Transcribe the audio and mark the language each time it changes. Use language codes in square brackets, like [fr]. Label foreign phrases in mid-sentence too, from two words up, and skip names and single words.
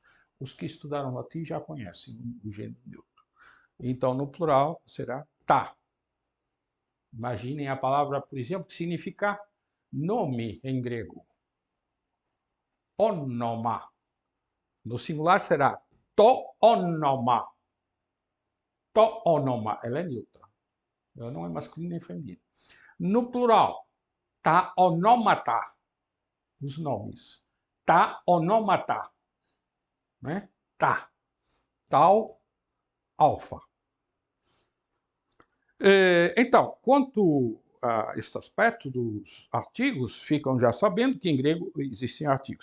[pt] Os que estudaram latim já conhecem o gênero neutro. Então, no plural, será tá. Imaginem a palavra, por exemplo, que significa nome em grego. Onoma. No singular será [el] το όνομα. Το όνομα. [pt] Ela é neutra. Ela não é masculina nem feminina. No plural, [el] τα ονόματα. [pt] Os nomes. [el] Τα ονόματα. [pt] Né? Tá. Tal, alfa. Então, quanto a este aspecto dos artigos, ficam já sabendo que em grego existem artigos.